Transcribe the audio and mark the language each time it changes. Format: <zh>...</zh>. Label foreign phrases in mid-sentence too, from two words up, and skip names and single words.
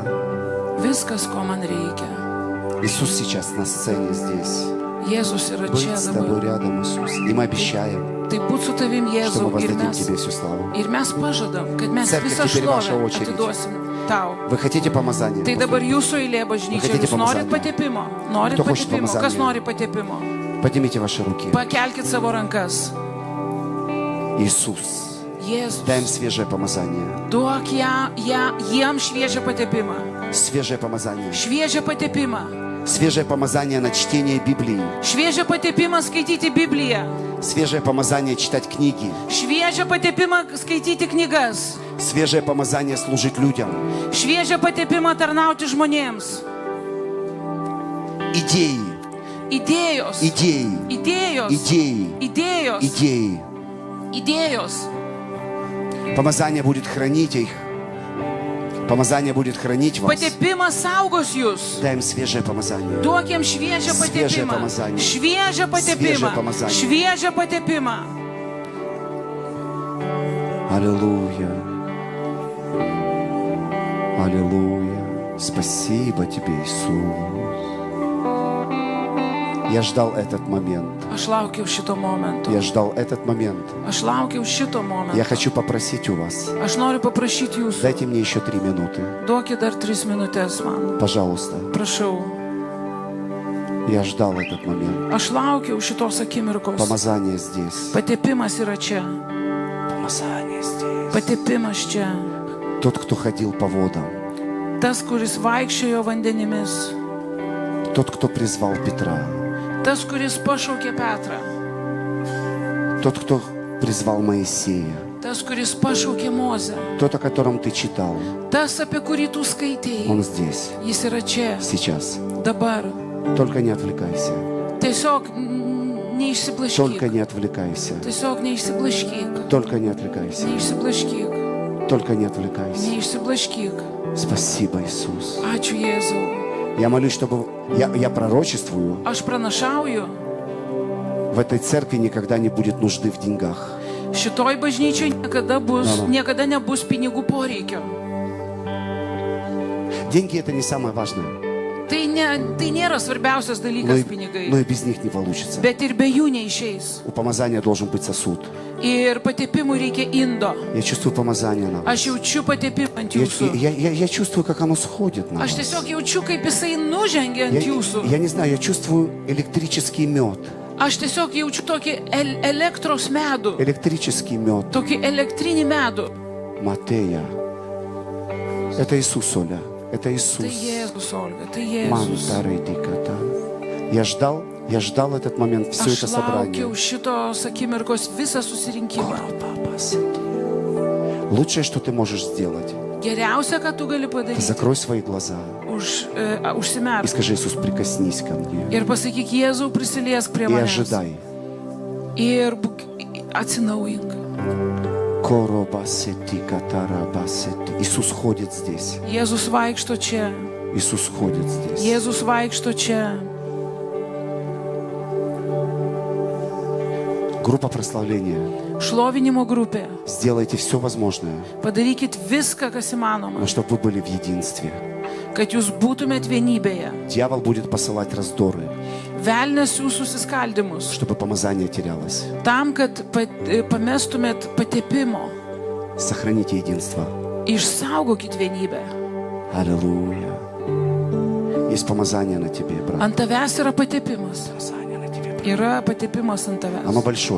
<lt>Viskas, ko man reikia.</lt> <ru>Иисус сейчас на сцене здесь.</ru> <lt>Jėzus yra čia</lt> <ru>Быть с тобой</ru> <lt>dabar.</lt> <ru>рядом, Иисус. И мы обещаем,</ru> <lt>Tai būt su tavim,</lt> <ru>что мы</ru> <lt>Jėzau, ir</lt> <ru>воздадим</ru> <lt>mes.</lt> <ru>тебе всю славу.</ru> <lt>Ir mes pažadam, kad mes Cerkvė, visą</lt> <ru>теперь ваша</ru> <lt>šlovę</lt> <ru>очередь.</ru> <lt>atiduosim tau.</lt> <ru>Вы хотите помазания?</ru> <lt>Tai dabar jūsų eilė bažnyčia.</lt> <ru>Хотите</ru> <lt>Jūs norit</lt> <ru>помазания?</ru> <lt>patepimo? Norit</lt> <ru>Кто хочет</ru> <lt>patepimo? Kas</lt> <ru>помазания?</ru> <lt>nori patepimo?</lt> <ru>Поднимите ваши руки.</ru> <lt>Pakelkit savo rankas.</lt> <ru>Иисус, дай им</ru> <lt>Jėzus,</lt> <ru>свежее помазание.</ru> <lt>duok jiem šviežią patepimą.</lt> <ru>Свежее помазание.</ru> <lt>Šviežią patepimą.</lt> <ru>Свежее помазание на чтение Библии.</ru> <lt>Šviežią patepimą skaityti Bibliją.</lt> <ru>Свежее помазание читать книги.</ru> <lt>Šviežią patepimą skaityti knygas.</lt> <ru>Свежее помазание служить людям.</ru> <lt>Šviežią patepimą tarnauti žmonėms.</lt> <ru>Идеи,</ru> <lt>Idėjos.</lt> <ru>идеи,</ru> <lt>Idėjos.</lt> <ru>идеи,</ru> <lt>Idėjos.</lt> <ru>идеи.</ru> <lt>Idėjos.</lt> <ru>Помазание будет хранить их. Помазание будет хранить вас.</ru> <lt>Patepimas saugos jūs.</lt> <ru>Дай им свежее помазание.</ru> <lt>Duok jiems šviežią Šviežią patepimą.</lt> <ru>pomazanie.</ru> <lt>Šviežią Šviežią patepimą.</lt> <ru>pomazanie.</ru> <lt>Šviežią patepimą.</lt> <ru>Аллилуйя. Аллилуйя. Спасибо тебе, Иисус. Я ждал этот момент.</ru> <lt>Aš laukiau šito momento.</lt> <ru>Я ждал этот момент.</ru> <lt>Aš laukiau šito</lt> <ru>Я</ru> <lt>momento.</lt> <ru>хочу попросить у вас.</ru> <lt>Aš noriu paprašyti jūsų.</lt> <ru>Дайте мне еще 3 минуты.</ru> <lt>Duokit dar 3 minutės man.</lt> <ru>Пожалуйста.</ru> <lt>Prašau.</lt> <ru>Я ждал этот момент.</ru> <lt>Aš laukiau šitos akimirkos.</lt> <ru>Помазание здесь.</ru> <lt>Patepimas yra čia.</lt> <ru>Помазание здесь.</ru> <lt>Patepimas čia.</lt> <ru>Тот, кто ходил по водам.</ru> <lt>Tas, kuris vaikščiojo vandenimis.</lt> <ru>Тот, кто призвал Петра.</ru> <lt>Tas, kuris pašaukė Petrą.</lt> <ru>Тот, кто призвал Моисея.</ru> <lt>Tas, kuris pašaukė Mozę.</lt> <ru>Тот, о котором ты читал.</ru> <lt>Tas, apie kurį tu skaitėjai.</lt> <ru>Он здесь.</ru> <lt>Jis yra čia.</lt> <ru>Сейчас.</ru> <lt>Dabar.</lt> <ru>Только не отвлекайся.</ru> <lt>Tiesiog</lt> <ru>Только</ru> <lt>neišsiblaškyk.</lt> <ru>не отвлекайся.</ru> <lt>Tiesiog neišsiblaškyk.</lt> <ru>Только не отвлекайся.</ru> <lt>Neišsiblaškyk.</lt> <ru>Только не отвлекайся.</ru> <lt>Neišsiblaškyk.</lt> <ru>Спасибо, Иисус.</ru> <lt>Ačiū Jėzau.</lt> <ru>Я молюсь, чтобы... Я пророчествую.</ru> <lt>Aš pranašauju.</lt> <ru>В этой церкви никогда не будет нужды в деньгах.</ru> <lt>Šitoj bažnyčiai niekada nebus pinigų poreikio.</lt> <ru>Деньги это не самое важное.</ru> <lt>Tai nėra svarbiausias</lt> <ru>Но</ru> <lt>dalykas</lt> <ru>и</ru> <lt>pinigai.</lt> <ru>без них не получится.</ru> <lt>Bet ir be jų neišeis.</lt> <ru>У помазания должен быть сосуд.</ru> <lt>Ir patepimui reikia indo.</lt> <ru>Я чувствую помазание на вас.</ru> <lt>Aš jaučiu patepimą ant jūsų.</lt> <ru>Я чувствую, как оно сходит на</ru> <lt>Aš</lt> <ru>вас.</ru> <lt>tiesiog jaučiu, kaip jisai nužengia ant jūsų.</lt> <ru>Я не знаю, я чувствую электрический мед.</ru> <lt>Aš tiesiog jaučiu tokį elektros medų.</lt> <ru>Электрический мед.</ru> <lt>Tokį elektrinį medų.</lt> <ru>Матея. Это Иисус, Оля. Это</ru> <lt>Tai</lt> <ru>Иисус.</ru> <lt>Jėzus, Olga, tai Jėzus. Мантарейдиката.</lt> <ru>Я ждал этот момент, все это</ru> <lt>Aš</lt> <ru>собрание.</ru> <lt>laukiau šitos akimirkos visą susirinkimą.</lt> <ru>Лучшее, что ты можешь сделать,</ru> <lt>Geriausia, ką tu gali</lt> <ru>ты</ru> <lt>padaryti,</lt> <ru>закрой свои глаза и</ru> <lt>užsimerk</lt> <ru>скажи: Иисус, прикоснись ко мне</ru> <lt>ir pasakyk, Jėzau, prisiliesk prie</lt> <ru>и</ru> <lt>manęs</lt> <ru>ожидай.</ru> <lt>ir atsinaujink. Коробасети, катарабасети.</lt> <ru>Иисус ходит здесь.</ru> <lt>Jėzus vaikšto čia.</lt> <ru>Иисус ходит здесь.</ru> <lt>Jėzus vaikšto čia.</lt> <ru>Группа прославления.</ru> <lt>Šlovinimo grupė.</lt> <ru>Сделайте все возможное,</ru> <lt>Padarykit viską, kas įmanoma,</lt> <ru>но чтобы вы были в единстве.</ru> <lt>kad jūs būtumėt vienybėje.</lt> <ru>Дьявол будет посылать раздоры,</ru> <lt>Velnės jūsų susiskaldimus.</lt> <ru>чтобы помазание терялось.</ru> <lt>Tam, kad pamestumėt patepimo.</lt> <ru>Сохраните единство.</ru> <lt>Išsaugokit vienybę.</lt> <ru>Аллилуйя. Есть помазание на тебе, брат.</ru> <lt>Ant tavęs yra patepimas.</lt> <ru>Помазание на тебе, брат.</ru> <lt>Yra patepimas ant</lt> <ru>Оно</ru> <lt>tavęs.</lt> <ru>большое.</ru>